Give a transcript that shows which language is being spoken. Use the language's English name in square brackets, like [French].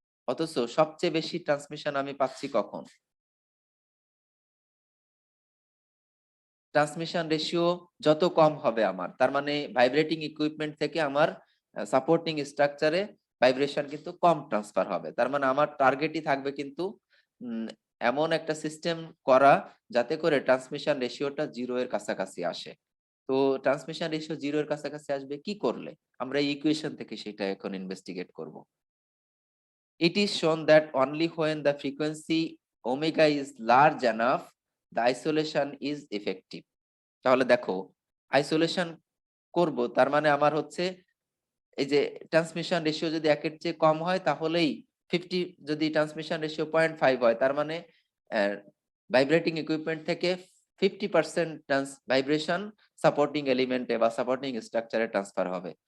[Bangla] অথচ সবচেয়ে বেশি ট্রান্সমিশন আমি পাচ্ছি কখন, ট্রান্সমিশন রেশিও যত কম হবে আমার, তার মানে ভাইব্রেটিং ইকুইপমেন্ট থেকে আমার সাপোর্টিং স্ট্রাকচারে ভাইব্রেশন কিন্তু কম ট্রান্সফার হবে। তার মানে আমার টার্গেটই থাকবে কিন্তু এমন একটা সিস্টেম করা যাতে করে ট্রান্সমিশন রেশিওটা 0 এর কাছাকাছি আসে। তো ট্রান্সমিশন রেশিও 0 এর কাছাকাছি আসবে কি করলে? আমরা এই ইকুয়েশন থেকে সেটা এখন ইনভেস্টিগেট করব। [English] It is shown that only when the frequency omega is large enough, the isolation is effective. [Bangla] তাহলে দেখো আইসোলেশন করব, তার মানে আমার হচ্ছে এই যে ট্রান্সমিশন রেশিও যদি একের চেয়ে কম হয়, তাহলেই 50, যদি ট্রান্সমিশন রেশিও 0.5 হয়, তার মানে ভাইব্রেটিং ইকুইপমেন্ট থেকে 50% ভাইব্রেশন সাপোর্টিং এলিমেন্টে বা সাপোর্টিং স্ট্রাকচারে ট্রান্সফার হবে।